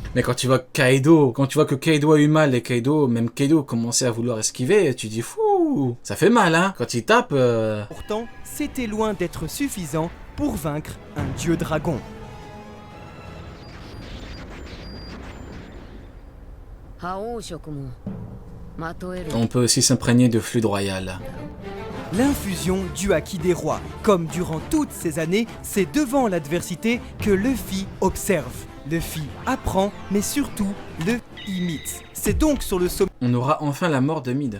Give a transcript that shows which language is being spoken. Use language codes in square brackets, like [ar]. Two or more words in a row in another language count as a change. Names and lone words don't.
[fr] Mais quand tu vois Kaido, quand tu vois que Kaido a eu mal et même Kaido commençait à vouloir esquiver, tu dis fou, ça fait mal hein, quand il tape. Pourtant, c'était loin d'être suffisant pour vaincre un dieu dragon. [ja] 覇王色もまとえる。 [fr] On peut aussi s'imprégner de fluide royal. L'infusion du haki des rois. Comme durant toutes ces années, c'est devant l'adversité que Luffy observe. Luffy apprend, mais surtout, le imite. C'est donc sur le sommet On aura enfin la mort de Mid.